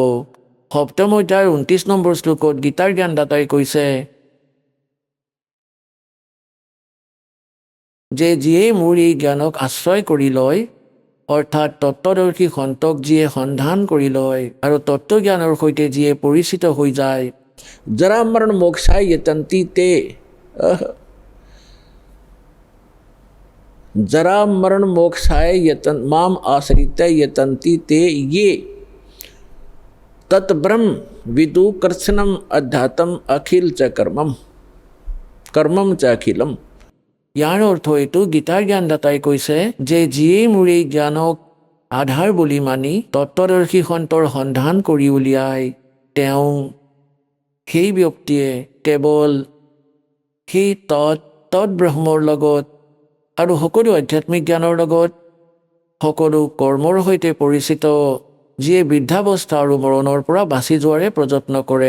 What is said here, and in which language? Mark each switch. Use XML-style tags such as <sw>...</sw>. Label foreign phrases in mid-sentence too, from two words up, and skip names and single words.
<as>7ম অধ্যায়ৰ 29 নম্বৰ শ্লোকত গীতাৰ জ্ঞানদাতাই কৈছে যে যিয়েই মোৰ এই জ্ঞানক আশ্ৰয় কৰি লয়, অৰ্থাৎ তত্ত্বদৰ্শী সন্তক যিয়ে সন্ধান কৰি লয় আৰু তত্ত্বজ্ঞানৰ সৈতে যিয়ে পৰিচিত হৈ যায়,</as> <sa>জৰা মৰণ মোক্ষায় য়তন্তি তে, जरा मरण मोक्षाय यतन माम आश्रित यतन्ति ते ये तत्ब्रह्म विदु कर्षणम अध्यात्म अखिल च कर्मम च अखिलम।</sa> <as>ইয়াৰ অৰ্থ এইটো গীতাৰ জ্ঞানদাতাই কৈছে যে যিয়েই মোৰ এই জ্ঞানক আধাৰ বুলি মানি তত্ত্বদৰ্শী সন্তৰ সন্ধান কৰি উলিয়াই, তেওঁ সেই ব্যক্তিয়ে কেৱল সেই তৎব্ৰহ্মৰ লগত আৰু সকলো আধ্যাত্মিক জ্ঞানৰ লগত সকলো কৰ্মৰ সৈতে পৰিচিত, যিয়ে বৃদ্ধাৱস্থা আৰু মৰণৰ পৰা বাচি যোৱাৰে প্ৰযত্ন কৰে।</as>